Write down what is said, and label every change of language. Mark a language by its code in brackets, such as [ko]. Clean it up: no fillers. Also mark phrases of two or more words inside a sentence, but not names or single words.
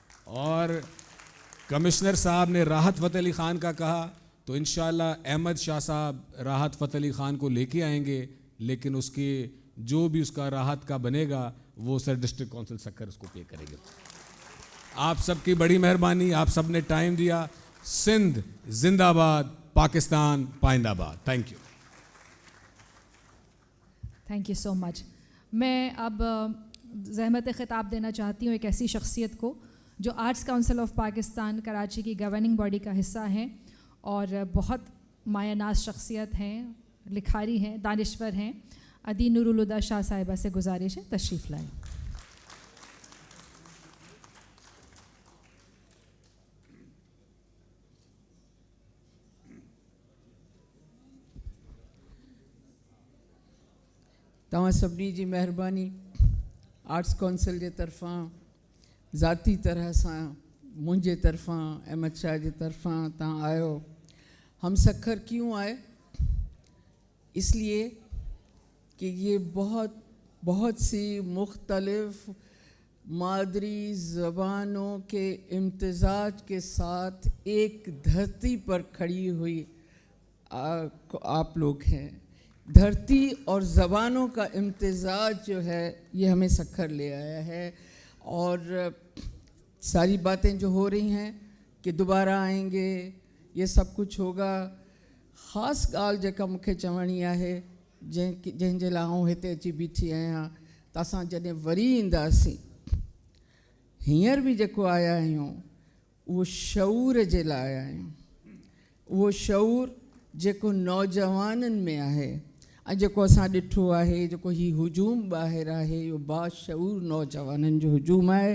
[ur] اور کمشنر صاحب نے راحت فتح علی خان کا کہا, تو انشاءاللہ احمد شاہ صاحب راحت فتح علی خان کو لے کے آئیں گے, لیکن اس کے جو بھی اس کا راحت کا بنے گا وہ سر ڈسٹرکٹ کونسل سکھر اس کو پے کریں گے. آپ سب کی بڑی مہربانی, آپ سب نے ٹائم دیا. سندھ زندہ آباد, پاکستان پائندہ آباد. [en] Thank you. Thank you so much. [ur] میں اب زحمت خطاب دینا چاہتی ہوں ایک ایسی شخصیت کو جو آرٹس کونسل آف پاکستان کراچی کی [en] governing body [ur] کا حصہ ہیں اور بہت مایہ ناز شخصیت ہیں, لکھاری ہیں, دانشور ہیں. عدی نور الہدیٰ شاہ صاحبہ سے گزارش ہے تشریف لائیں. [sd] तव्हां सभिनी जी महिरबानी. आर्ट्स काउंसिल जे तरफ़ां, ज़ाती तरह सां मुंहिंजे तरफ़ां, अहमद शाह जे तरफ़ां तव्हां आयो. [ur] ہم سکھر کیوں آئے? اس لیے کہ یہ بہت سی مختلف مادری زبانوں کے امتزاج کے ساتھ ایک دھرتی پر کھڑی ہوئی آپ لوگ ہیں. دھرتی اور زبانوں کا امتزاج جو ہے یہ ہمیں سکھر لے آیا ہے. اور ساری باتیں جو ہو رہی ہیں کہ دوبارہ آئیں گے، یہ سب کچھ ہوگا. [sd] ख़ासि ॻाल्हि जेका मूंखे चवणी आहे, जंहिंजे लाइ आउं हिते अची बीठी आहियां, त असां जॾहिं वरी ईंदासीं, हींअर बि जेको आया आहियूं उहो शऊर जे लाइ आया आहियूं. उहो शऊर जेको नौजवाननि में आहे, ऐं जेको असां ॾिठो आहे, जेको हीउ हुजूम ॿाहिरि आहे, इहो बाशऊर नौजवाननि जो हुजूम आहे.